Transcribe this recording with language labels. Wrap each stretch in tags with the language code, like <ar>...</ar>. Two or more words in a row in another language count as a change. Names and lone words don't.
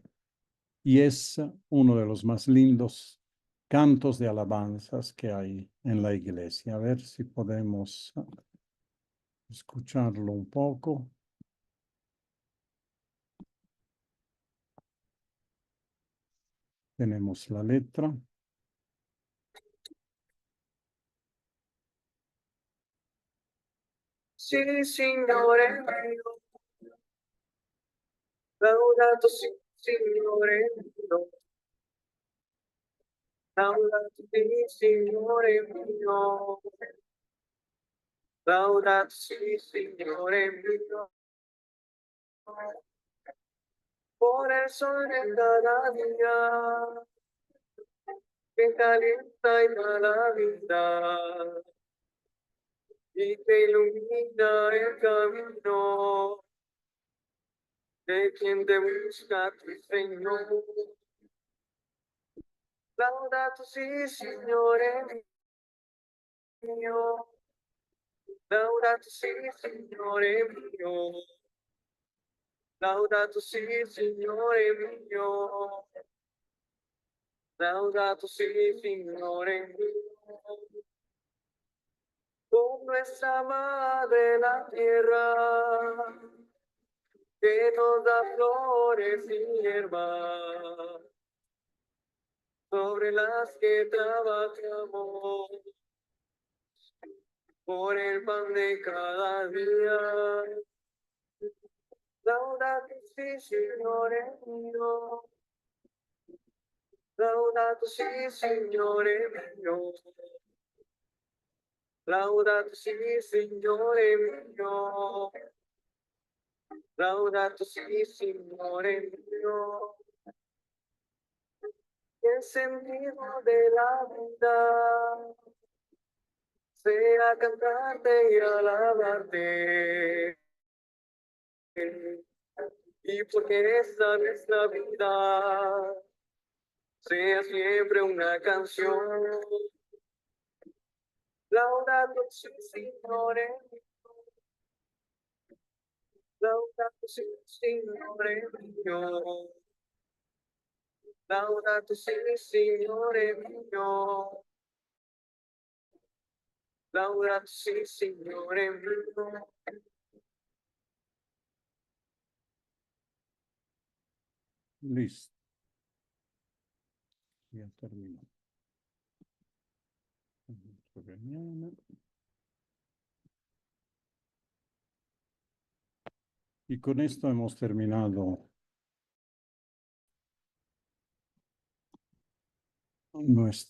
<es>Y es uno de los más lindos cantos de alabanzas que hay en la iglesia. A ver si podemos escucharlo un poco. Tenemos la letra.</es> <it>Sì, Signore mio, laudato sì, Signore mio, laudato sì, Signore mio, laudato sì, Signore mio,</it> <es>por el sol de cada día, que calienta y da la vida, y que ilumina el camino de quien te busca tu Señor.</es> <it>Laudato sì, Signore mio, laudato sì, Signore mio, laudato sì, Signore mio, laudato sì, Signore mio.</it> <es>Con nuestra madre la tierra, que nos da flores y hierba, sobre las que trabajamos por el pan de cada día.</es> <it>Laudato sì, Signore mio, laudato sì, Signore mio, laudato sì, Signore mio, laudato sì, Signore mio.</it> <es>El sentido de la vida sea cantarte y alabarte. Y porque esta nuestra vida sea siempre una canción.</es> <it>Laudato sì, Signore, laudato sì, Signore mio, laudato sì, Signore mio, laudato sì, Signore mio.</it> <es>Listo. Ya terminó. Y con esto hemos terminado nuestro</es>